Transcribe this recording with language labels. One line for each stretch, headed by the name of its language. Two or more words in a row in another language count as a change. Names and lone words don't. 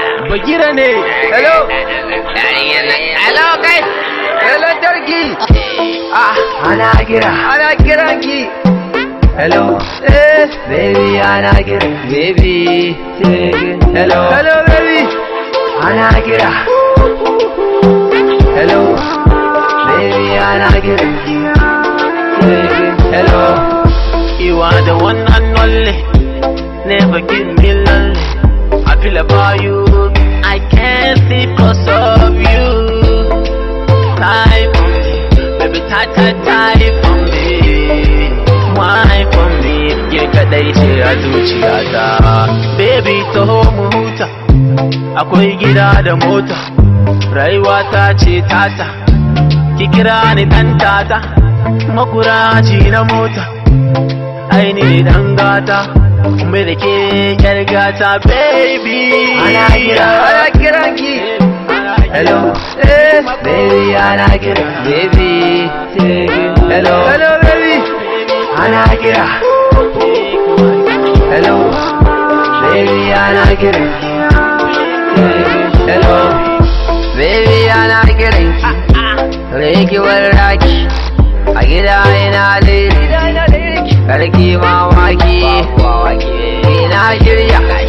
Hausa: Bagira ne.
English: Hello. Hello,
Hausa: kai. Hello, Turkey. Ah, Ana kira. ana kiran ki. Hello. Eh. Baby, ana kira.
English: Baby. Hello. Hello, baby.
Hausa: Ana kira.
English: Hello. Baby,
Hausa: ana kira.
English: Hello. You are the one and only. Never give me lonely. I feel about you. I can't sleep 'cause of you. Tie for me, baby, tie, tie, tie for me. Why for me?
Hausa: Ke kadai ce a zuciyata. Baby, taho mu huta. Akwai gida da mota. Rayuwa ta ce tata. Ki kira ni dan tata. Makuraci na mota. Ai ni dan gata. Mai da ke yar gata, baby. Ana kira. Ana kiran ki. Hello. Eh. Baby, ana kira.
English: Baby. Hello. Hello, baby.
Hausa: Ana kira.
English: Hello. Baby,
Hausa: ana kira.
English: Hello. Baby,
Hausa: ana kiran ki. Rage warraki. A gida ina lady. Karki mamaki. Ina shirya.